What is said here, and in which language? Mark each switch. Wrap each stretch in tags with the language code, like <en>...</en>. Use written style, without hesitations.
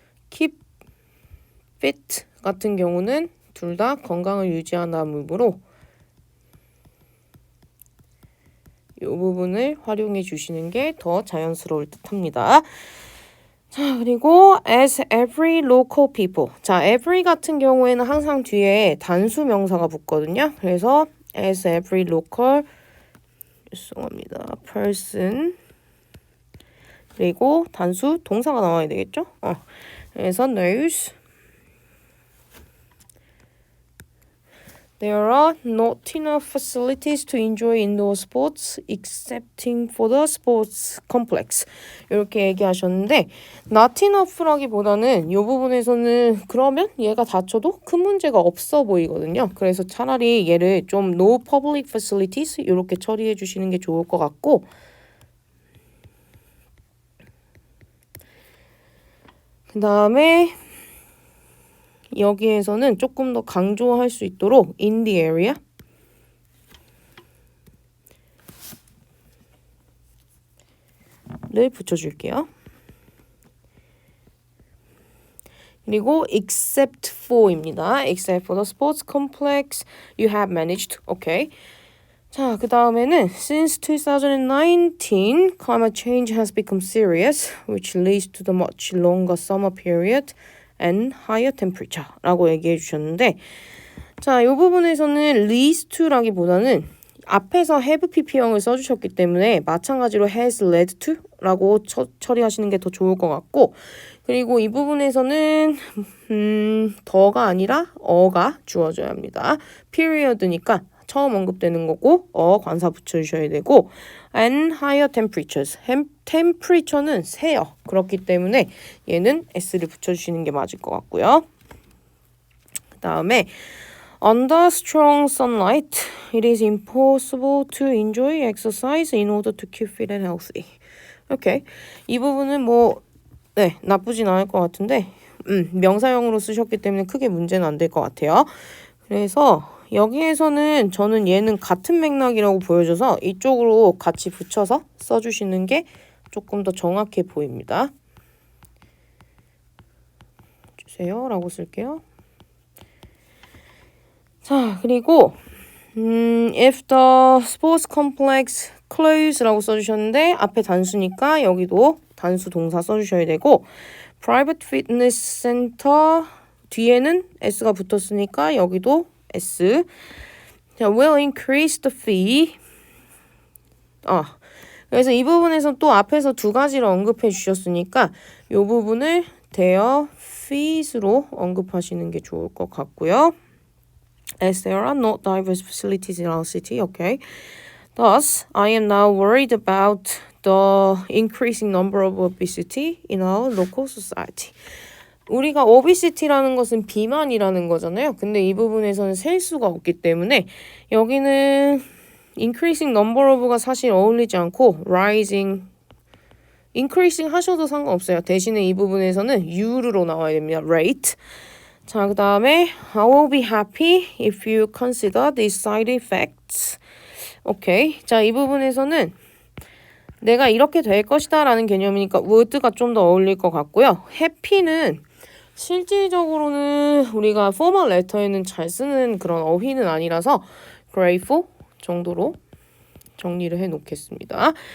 <ko>keep fit 같은 경우는 둘 다 건강을 유지한다는 의미로 이 부분을 활용해 주시는 게 더 자연스러울 듯 합니다. 자, 그리고</ko> <en>as every local people.</en> <ko>자, every 같은 경우에는 항상 뒤에 단수 명사가 붙거든요. 그래서</ko> <en>as every local</en> <ko>죄송합니다. person 그리고 단수 동사가 나와야 되겠죠? 그래서</ko> <en>knows There are not enough facilities to enjoy indoor sports excepting for the sports complex.</en> <ko>이렇게 얘기하셨는데 not enough라기보다는 이 부분에서는 그러면 얘가 다쳐도 큰 문제가 없어 보이거든요. 그래서 차라리 얘를 좀</ko> <en>no public facilities</en> <ko>이렇게 처리해 주시는 게 좋을 것 같고 그 다음에 여기에서는 조금 더 강조할 수 있도록</ko> <en>in the area</en> <ko>를 붙여줄게요. 그리고</ko> <en>except for</en> <ko>입니다.</ko> <en>except for the sports complex you have managed.</en> <ko>오케이. 자, 그 다음에는</ko> <en>since 2019, climate change has become serious, which leads to the much longer summer period and higher temperature</en> <ko>라고 얘기해 주셨는데 자, 이 부분에서는</ko> <en>leads to</en> <ko>라기보다는 앞에서 have pp형을 써주셨기 때문에 마찬가지로</ko> <en>has led to</en> <ko>라고 처리하시는 게 더 좋을 것 같고 그리고 이 부분에서는 더가 아니라 어가 주어져야 합니다. period니까 처음 언급되는 거고 관사 붙여주셔야 되고</ko> <en>and higher temperatures temperature</en> <ko>는 세요. 그렇기 때문에 얘는 s를 붙여주시는 게 맞을 것 같고요. 그 다음에</ko> <en>Under strong sunlight, it is impossible to enjoy exercise in order to keep fit and healthy.</en> <ko>오케이. 이 부분은 뭐 네, 나쁘진 않을 것 같은데 명사형으로 쓰셨기 때문에 크게 문제는 안 될 것 같아요. 그래서 여기에서는 저는 얘는 같은 맥락이라고 보여줘서 이쪽으로 같이 붙여서 써주시는 게 조금 더 정확해 보입니다. 주세요 라고 쓸게요. 자, 그리고</ko> <en>if the sports complex close</en> <ko>라고 써주셨는데 앞에 단수니까 여기도 단수 동사 써주셔야 되고</ko> <en>private fitness center</en> <ko>뒤에는 s가 붙었으니까 여기도 s. 자,</ko> <en>will increase the fee.</en> <ko>그래서 이 부분에서 또 앞에서 두 가지를 언급해 주셨으니까 이 부분을</ko> <en>their fees</en> <ko>로 언급하시는 게 좋을 것 같고요.</ko> <en>As there are not diverse facilities in our city, okay. Thus, I am now worried about the increasing number of obesity in our local society.</en> <ko>우리가 obesity라는 것은 비만이라는 거잖아요. 근데 이 부분에서는 셀 수가 없기 때문에 여기는</ko> <en>increasing number of</en> <ko>가 사실 어울리지 않고 increasing 하셔도 상관없어요. 대신에 이 부분에서는 U로 나와야 됩니다.</ko> <en>rate.</en> <ko>자, 그 다음에</ko> <en>I will be happy if you consider these side effects.</en> <ko>오케이. 자, 이 부분에서는 내가 이렇게 될 것이다 라는 개념이니까 would가 좀 더 어울릴 것 같고요. happy는 실질적으로는 우리가 formal letter에는 잘 쓰는 그런 어휘는 아니라서 grateful 정도로 정리를 해 놓겠습니다.</ko>